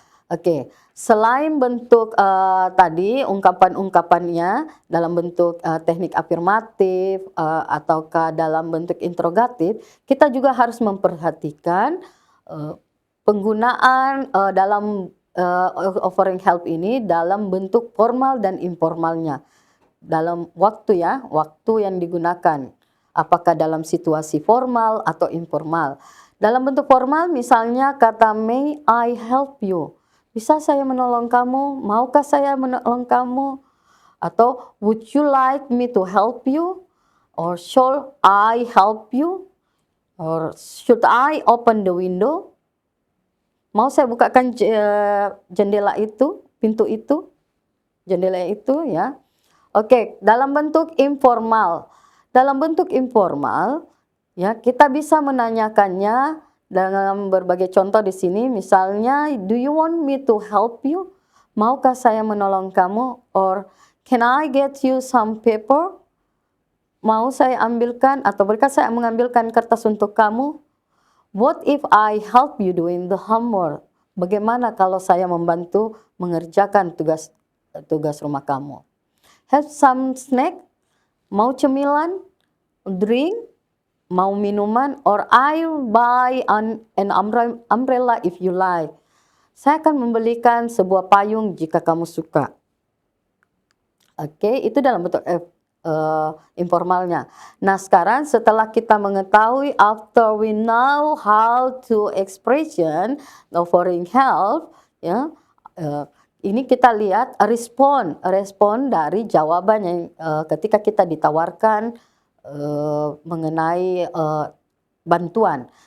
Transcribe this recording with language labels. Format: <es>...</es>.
<id>Oke, selain bentuk tadi ungkapan-ungkapannya dalam bentuk teknik afirmatif ataukah dalam bentuk interrogatif, kita juga harus memperhatikan penggunaan dalam offering help ini dalam bentuk formal dan informalnya. Dalam waktu ya, waktu yang digunakan. Apakah dalam situasi formal atau informal. Dalam bentuk formal misalnya kata</id> <en>may I help you.</en> <id>Bisa saya menolong kamu? Maukah saya menolong kamu?</id> <en>Atau would you like me to help you? Or should I help you? Or should I open the window?</en> <id>Mau saya bukakan jendela itu, pintu itu, jendela itu ya. Oke, dalam bentuk informal. Dalam bentuk informal, ya kita bisa menanyakannya dalam berbagai contoh di sini.</id> <en>Misalnya, do you want me to help you?</en> <id>Maukah saya menolong kamu?</id> <en>Or can I get you some paper?</en> <id>Mau saya ambilkan atau berkah saya mengambilkan kertas untuk kamu?</id> <en>What if I help you doing the homework?</en> <id>Bagaimana kalau saya membantu mengerjakan tugas rumah kamu?</id> <en>Have some snack?</en> <id>Mau cemilan?</id> <en>Drink?</en> <id>Mau minuman?</id> <en>Or I'll buy an umbrella if you like.</en> <id>Saya akan membelikan sebuah payung jika kamu suka. Oke, itu dalam bentuk informalnya. Nah, sekarang setelah kita mengetahui,</id> <en>after we know how to expression offering help,</en> <id>ya, ini kita lihat respon dari jawaban yang ketika kita ditawarkan mengenai bantuan.</id>